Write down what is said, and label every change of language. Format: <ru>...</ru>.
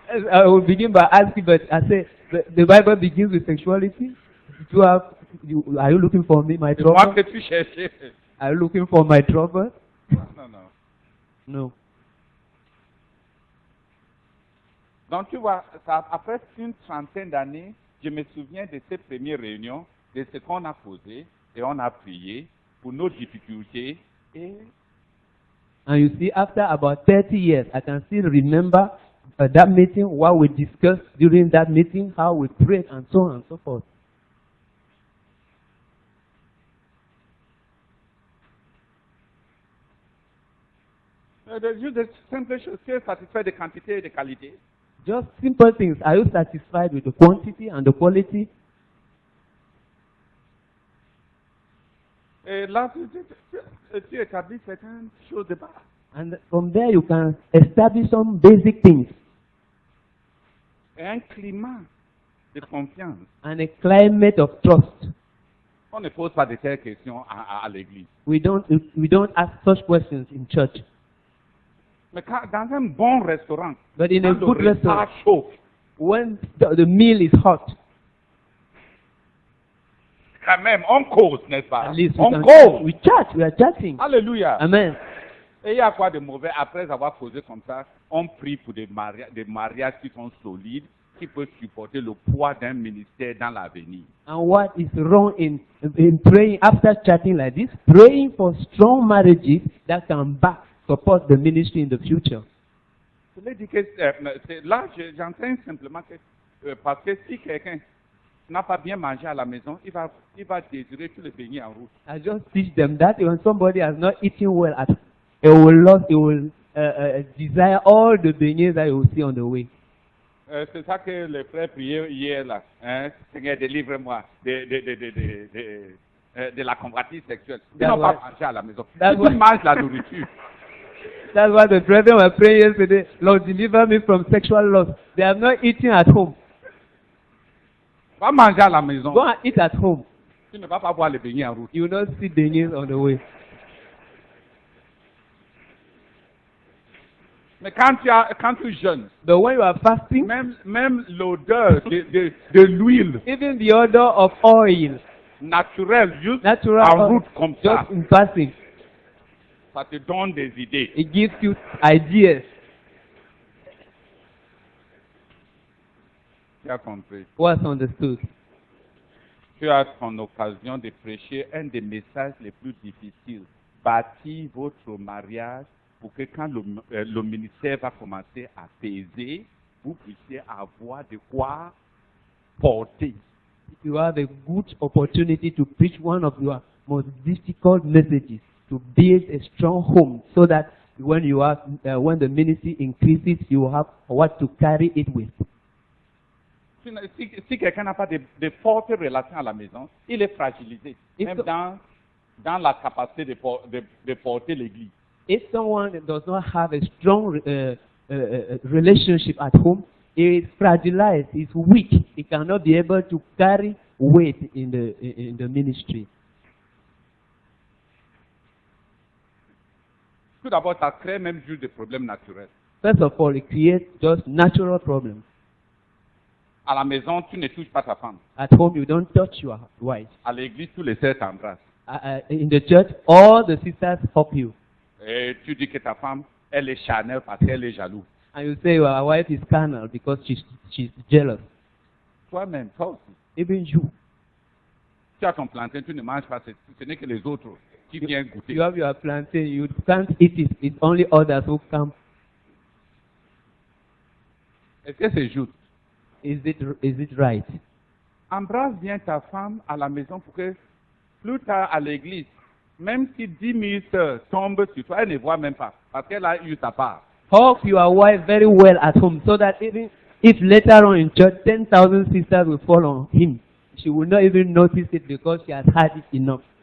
<en>I will begin by asking, but I say the Bible begins with sexuality. Are you looking for me, my</en> <fr>C'est moi</fr> <en>trouble?</en> <fr>que tu cherchais.</fr> <en>Are you looking for my trouble?</en> <fr>Non.</fr> <en>No.</en> <fr>Donc, tu vois, ça, après une trentaine d'années, je me souviens de ces premières réunions, de ce qu'on a posé et on a prié pour nos difficultés. Et</fr> <en>And you see, after about 30 years, I can still remember that meeting, what we discussed during that meeting, how we prayed, and so on and so forth.</en> <fr>juste de simples choses, tu es satisfait de quantité et de qualité.</fr> <en>Just simple things. Are you satisfied with the quantity and the quality?</en> <fr>Et là, tu établis certaines choses de base.</fr> <en>And from there you can establish some basic things</en> <fr>Et un climat de confiance.</fr> <en>and a climate of trust.</en> <fr>On ne pose pas de telles questions à l'église.</fr> <en>We don't ask such questions in church.</en> <fr>Mais dans un bon restaurant,</fr> <en>But in a</en> <fr>quand</fr> <en>good</en> <fr>le repas</fr> <en>restaurant,</en> <fr>chauffe,</fr> <en>when the meal is hot,</en> <fr>quand même, on cause, n'est-ce pas?</fr> <en>at least</en> <fr>On</fr> <en>we</en> <fr>cause.</fr> <en>chat. We are chatting.</en> <fr>Alléluia.</fr> <en>Amen.</en> <fr>Et il y a quoi de mauvais? Après avoir causé comme ça, on prie pour des mariages qui sont solides, qui peuvent supporter le poids d'un ministère dans l'avenir.</fr> <en>And what is wrong in praying after chatting like this? Praying for strong marriages that can support the ministry in the future.</en> <fr>Je l'ai dit que là, j'enseigne simplement que parce que si quelqu'un n'a pas bien mangé à la maison, il va désirer tous les beignets en route.</fr> <en>I just teach them that when somebody has not eaten well at he will desire all the beignets that he will see on the way.</en> <fr>C'est ça que les frères priaient hier là. Hein? Seigneur, délivre-moi de la convoitise sexuelle. Ils n'ont pas mangé à la maison. Ils mangent la nourriture.</fr> <en>That's what the brethren were praying yesterday. Lord, deliver me from sexual lust. They have not eaten at home.</en> <fr>Va manger à la maison.</fr> <en>Go and eat at home.</en> <fr>Tu ne vas pas boire les beignets en route.</fr> <en>You will not see beignets on the way.</en> <fr>Mais quand tu jeûnes,</fr> <en>But when you are fasting,</en> <fr>même l'odeur de l'huile</fr> <en>even the odor of oil,</en> <fr>naturelle, juste</fr> <en>natural</en> <fr>en</fr> <en>oil,</en> <fr>route comme ça,</fr> <en>just in passing,</en> <fr>ça te donne des idées.</fr> <en>it gives you ideas.</en> <fr>Tu as compris.</fr> <en>What's understood?</en> <fr>Tu as ton occasion de prêcher un des messages les plus difficiles. Bâtir votre mariage pour que quand le ministère va commencer à peser, vous puissiez avoir de quoi porter.</fr> <en>You have a good opportunity to preach one of your most difficult messages, to build a strong home, so that when when the ministry increases, you will have what to carry it with.</en> <fr>Si quelqu'un n'a pas de fortes relations à la maison, il est fragilisé, même dans la capacité de porter l'église.</fr> <en>If someone does not have a strong relationship at home, he is fragilized, he is weak, he cannot be able to carry weight in the ministry.</en> <fr>Tout d'abord, ça crée même juste des problèmes naturels.</fr> <en>First of all, it creates just natural problems.</en> <fr>À la maison, tu ne touches pas ta femme.</fr> <en>At home, you don't touch your wife.</en> <fr>À l'église, tous les sœurs t'embrassent.</fr> <en>In the church, all the sisters hug you.</en> <fr>Et tu dis que ta femme, elle est charnelle parce qu'elle est jalouse.</fr> <en>And you say your wife is carnal because she's jealous.</en> <fr>Toi-même, toi aussi.</fr> <en>Even you.</en> <fr>Tu as ton plantain, tu ne manges pas, ce n'est que les autres qui viennent goûter.</fr> <en>You have your plantain, you can't eat it. It's only others who come.</en> <fr>Est-ce que c'est juste?</fr> <en>Is it right?</en> <fr>Embrasse bien ta femme à la maison pour que plus tard à l'église, même si 10 000 sœurs tombent sur toi, elle ne voit même pas parce qu'elle a eu sa part.</fr> <en>Hug your wife very well at home so that even if later on in church 10,000 sisters will fall on him, she will not even notice it because she has had it enough.</en>